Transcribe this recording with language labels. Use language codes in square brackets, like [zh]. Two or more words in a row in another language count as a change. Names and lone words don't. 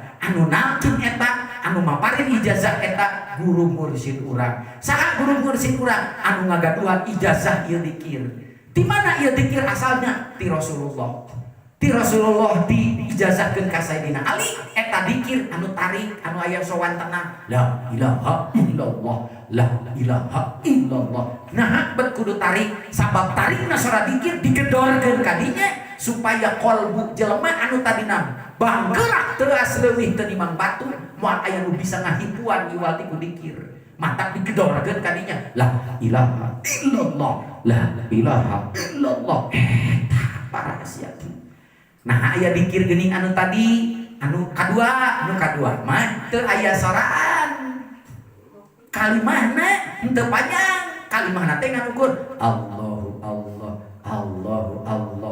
[su] Anu nalkin eta, anu maparin ijazah eta guru mursyid urang. Saha guru mursyid urang? Anu ngagaduhan ijazah ieu dikir. Di mana ieu dikir asalnya? Ti Rasulullah. Ti Rasulullah diijazahkeun ka Sayyidina Ali eta dikir anu tarik anu aya sowan tenang [ar] لا إله إلا الله لا إله إلا الله. [su] Nah bet kudu tarik sabab tarikna sora dikir digedorkeun ka dinya supaya kolbu jelema anu tadina banggerak teuas leuwih teu nimang batu moal aya nu bisa ngahipuan iwal ti ku dikir matak digedorkeun ka dinya [ar] لا إله إلا الله لا إله إلا الله [su] eta para sia. Nah aya dikir geuning anu tadi anu kadua mah teu aya soraan kalimahna teu panjang kalimahna teh nganukur [ar] الله الله الله الله.